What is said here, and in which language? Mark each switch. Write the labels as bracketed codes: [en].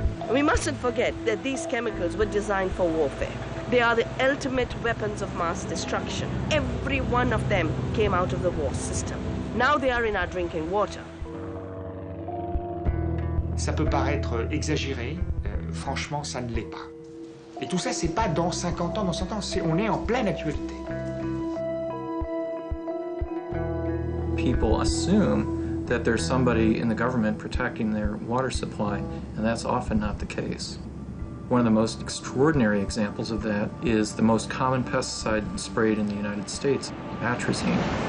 [en] We mustn't forget that these chemicals were designed for warfare. They are the ultimate weapons of mass destruction. Every one of them came out of the war system. Now they are in our drinking water. [fr] Ça peut paraître exagéré, franchement, ça ne l'est pas. Et tout ça, c'est pas dans 50 ans, dans 100 ans, on est en pleine actualité. [en] People assume that there's somebody in the government protecting their water supply, and that's often not the case. One of the most extraordinary examples of that is the most common pesticide sprayed in the United States, atrazine.